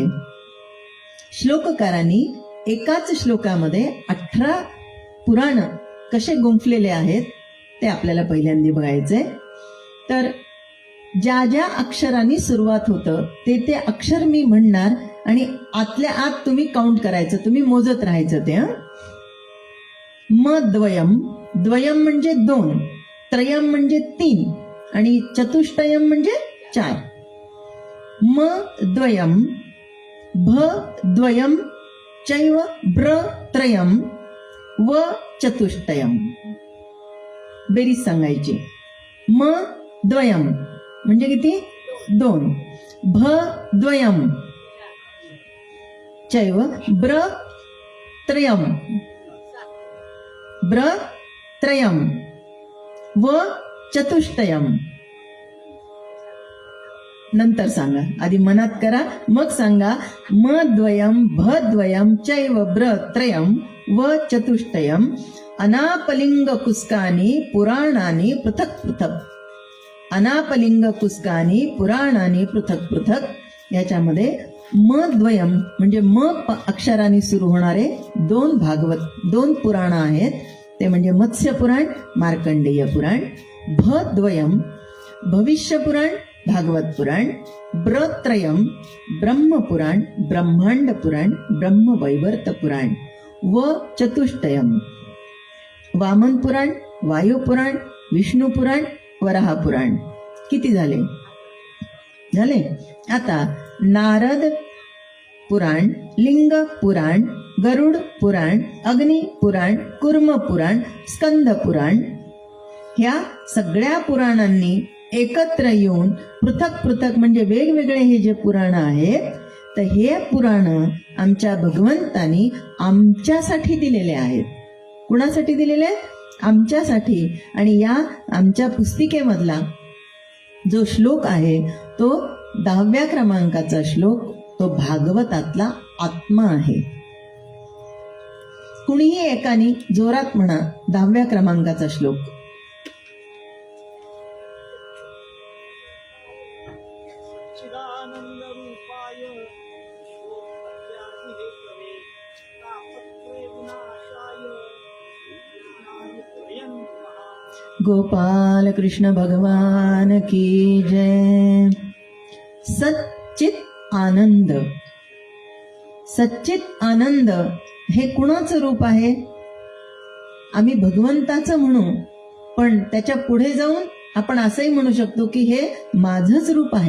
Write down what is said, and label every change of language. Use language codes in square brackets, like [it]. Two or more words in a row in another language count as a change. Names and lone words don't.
[mr] श्लोककारांनी एकाच श्लोकामध्ये 18 पुराण कसे गुंफलेले आहेत ते आपल्याला पहिल्यांदा बघायचंय. तर ज्या ज्या अक्षरांनी सुरुवात होतं ते अक्षर मी म्हणणार आणि आतल्या आत तुम्ही काउंट करायचं, तुम्ही मोजत राहायचं ते. [sa] म द्वयम, [mr] द्वयम म्हणजे 2, त्रयम म्हणजे 3 आणि चतुष्टयम म्हणजे 4. [sa] म द्वयम, भ द्वयम, चैव ब्र त्रयम व चतुष्टयम. [mr] बेरीज सांगायची. [sa] म द्वयम [mr] म्हणजे किती? 2. [sa] भ द्वयम, चैव ब्र त्रयम, ब्र त्रयम व चतुष्टयम. [mr] नंतर सांगा, आधी मनात करा मग सांगा. [sa] म द्वयम, भ द्वयम, चैव ब्र त्रयम व चतुष्टयम. अनापलिंग कुस्कानी पुराणानी पृथक पृथक. अनापलिंग कुस्कानी पुराणानी पृथक पृथक. [mr] याच्यामध्ये [sa] म द्वयम [mr] म्हणजे म अक्षराने सुरू होणारे 2 भागवत 2 पुराण आहेत. ते म्हणजे मत्स्य पुराण, मार्कंडेय पुराण. [sa] भ द्वयम [mr] भविष्य पुराण, भागवत पुराण. ब्रत्रयम ब्रह्मपुराण, ब्रह्मांड पुराण, ब्रह्मवैवर्त पुराण [sa] व चतुष्टयम [mr] वामन पुराण, वायू पुराण, विष्णू पुराण, वराह पुराण. किती झाले? झाले. आता नारद पुराण, लिंग पुराण, गरुड पुराण, अग्नि पुराण, कुर्म पुराण, स्कंद पुराण. ह्या सगळ्या पुराणांनी एकत्र येऊन [sa] पृथक पृथक [mr] म्हणजे वेगवेगळे हे जे पुराण आहेत, तर हे पुराण आमच्या भगवंतानी आमच्यासाठी दिलेले आहेत. कुणासाठी दिलेले आहेत? आमच्यासाठी. आणि या आमच्या पुस्तिकेमधला जो श्लोक आहे तो 10व्या क्रमांकाचा श्लोक, तो भागवतातला आत्मा आहे. कुणीही एकाने जोरात म्हणा 10व्या क्रमांकाचा श्लोक. [sa] चिदानंद रूपाय विश्वोत्पत्त्यादिहेतवे तापत्रय विनाशाय ज्ञानाय नमः. [hi] गोपाल कृष्ण भगवान की जय. [sa] सच्चित आनंद. [mr] सच्चित आनंद हे कुणाचं रूप आहे? आम्ही भगवंताचं म्हणू, पण त्याच्या पुढे जाऊन आपण असंही म्हणू शकतो की हे माझंच रूप आहे.